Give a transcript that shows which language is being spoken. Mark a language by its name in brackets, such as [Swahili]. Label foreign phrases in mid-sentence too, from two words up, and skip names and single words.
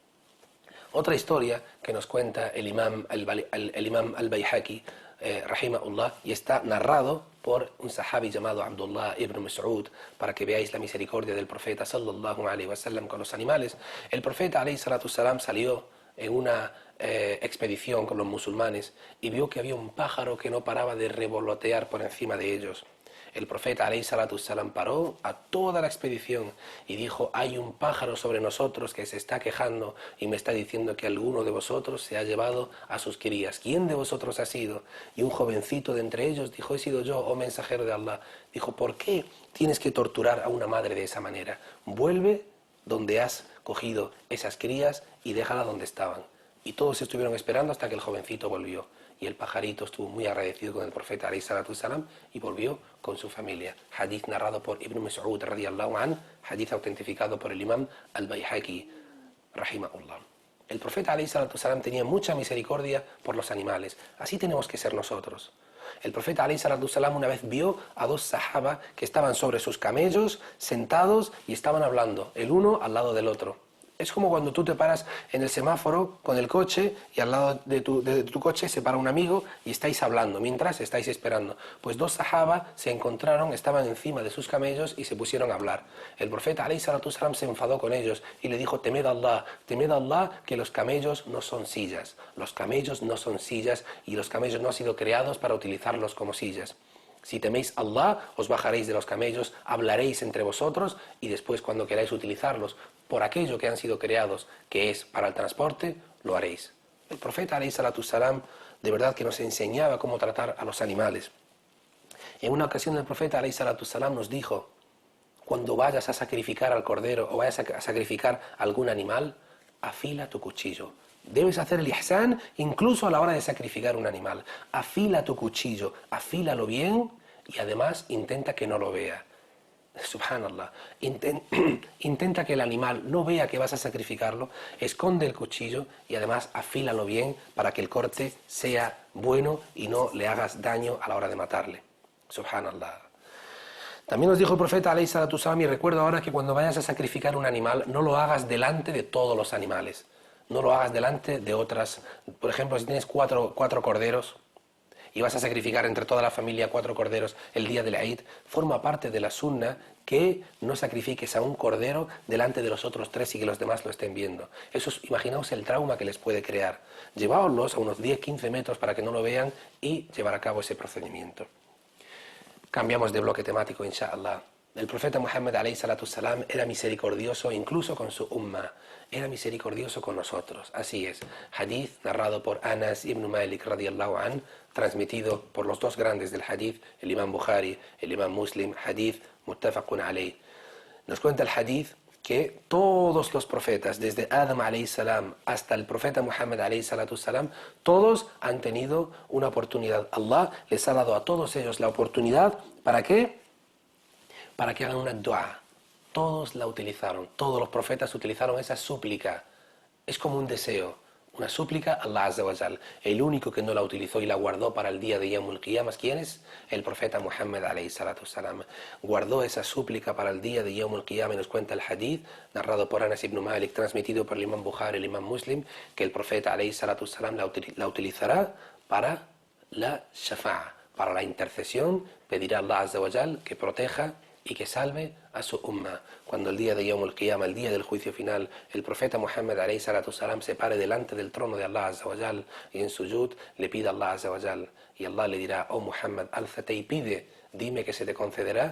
[Spanish] Otra historia que nos cuenta el imam al-Bayhaqi, rahimahullah, y está narrado por un sahabi llamado Abdullah ibn Mas'ud, para que veáis la misericordia del profeta [Arabic] صلى الله عليه وسلم [Spanish] con los animales. El profeta [Arabic] عليه الصلاة السلام [Spanish] salió en una expedición con los musulmanes y vio que había un pájaro que no paraba de revolotear por encima de ellos. El profeta [Arabic] عليه الصلاة السلام [Spanish] paró a toda la expedición y dijo, hay un pájaro sobre nosotros que se está quejando y me está diciendo que alguno de vosotros se ha llevado a sus crías. ¿Quién de vosotros ha sido? Y un jovencito de entre ellos dijo, he sido yo, oh mensajero de Allah. Dijo, ¿por qué tienes que torturar a una madre de esa manera? Vuelve donde has cogido esas crías y déjala donde estaban. Y todos estuvieron esperando hasta que el jovencito volvió. Y el pajarito estuvo muy agradecido con el profeta [Arabic] عليه الصلاة السلام [Spanish] y volvió con su familia. Hadith narrado por Ibn Mas'ud [Arabic] رضي الله عنه, [Spanish] hadith autentificado por el imam al-Bayhaqi rahimahullah. El profeta [Arabic] عليه الصلاة السلام [Spanish] tenía mucha misericordia por los animales. Así tenemos que ser nosotros. El profeta [Arabic] عليه الصلاة السلام [Spanish] una vez vio a 2 sahaba que estaban sobre sus camellos, sentados y estaban hablando, el uno al lado del otro. Es como cuando tú te paras en el semáforo con el coche y al lado de tu coche se para un amigo y estáis hablando mientras estáis esperando. Pues 2 sahaba se encontraron, estaban encima de sus camellos y se pusieron a hablar. El profeta [Arabic] عليه الصلاة السلام [Spanish] se enfadó con ellos y le dijo, temed a Allah, que los camellos no son sillas. Los camellos no son sillas y los camellos no han sido creados para utilizarlos como sillas. Si teméis a Allah, os bajaréis de los camellos, hablaréis entre vosotros y después cuando queráis utilizarlos por aquello que han sido creados, que es para el transporte, lo haréis. El profeta [Arabic] عليه الصلاة السلام [Spanish] de verdad que nos enseñaba cómo tratar a los animales. En una ocasión el profeta [Arabic] عليه الصلاة السلام [Spanish] nos dijo, cuando vayas a sacrificar al cordero o vayas a sacrificar algún animal, afila tu cuchillo. Debes hacer el ihsan incluso a la hora de sacrificar un animal. Afila tu cuchillo, afílalo bien y además intenta que no lo vea. Subhanallah. Intenta que el animal no vea que vas a sacrificarlo, esconde el cuchillo y además afílalo bien para que el corte sea bueno y no le hagas daño a la hora de matarle. Subhanallah. También nos dijo el profeta [Arabic] عليه الصلاة السلام, [Spanish] y recuerdo ahora que cuando vayas a sacrificar un animal no lo hagas delante de todos los animales. No lo hagas delante de otras. Por ejemplo, si tienes cuatro corderos y vas a sacrificar entre toda la familia 4 corderos el día del Eid, forma parte de la sunna que no sacrifiques a un cordero delante de los otros 3 y que los demás lo estén viendo. Eso es, imaginaos el trauma que les puede crear. Lleváoslos a unos 10-15 metros para que no lo vean y llevar a cabo ese procedimiento. Cambiamos de bloque temático, inshallah. El profeta Muhammad [Arabic] عليه الصلاة السلام [Spanish] era misericordioso incluso con su umma, era misericordioso con nosotros. Así es, hadith narrado por Anas ibn Malik [Arabic] رضي الله عنه, [Spanish] transmitido por los 2 grandes del hadith, el imam Bukhari, el imam Muslim, [Arabic] حديث متفق عليه. [Spanish] Nos cuenta el hadith que todos los profetas, desde Adam [Arabic] عليه السلام [Spanish] hasta el profeta Muhammad [Arabic] عليه الصلاة السلام, [Spanish] todos han tenido una oportunidad. Allah les ha dado a todos ellos la oportunidad, ¿para qué? Para que hagan una dua. Todos la utilizaron, todos los profetas utilizaron esa súplica. Es como un deseo, una súplica a Allah [Arabic] عز وجل. [Spanish] El único que no la utilizó y la guardó para el día de [Arabic] يوم القيامة, [Spanish] ¿quién es? El profeta Muhammad [Arabic] عليه الصلاة السلام. [Spanish] Guardó esa súplica para el día de [Arabic] يوم القيامة, [Spanish] y nos cuenta el hadith narrado por Anas ibn Malik, transmitido por el imam Bukhari, el imam Muslim, que el profeta [Arabic] عليه الصلاة السلام [Spanish] la utilizará para la shafa'a, para la intercesión. Pedirá a Allah [Arabic] عز وجل [Spanish] que proteja y que salve a su umma. Cuando el día de [Arabic] يوم القيامة, [Spanish] el día del juicio final, el profeta Muhammad [Arabic] عليه الصلاة السلام [Spanish] se pare delante del trono de Allah [Arabic] عز وجل [Spanish] y en sujud le pide a Allah [Arabic] عز وجل, [Spanish] y Allah le dirá: oh Muhammad, álzate y pide, dime que se te concederá.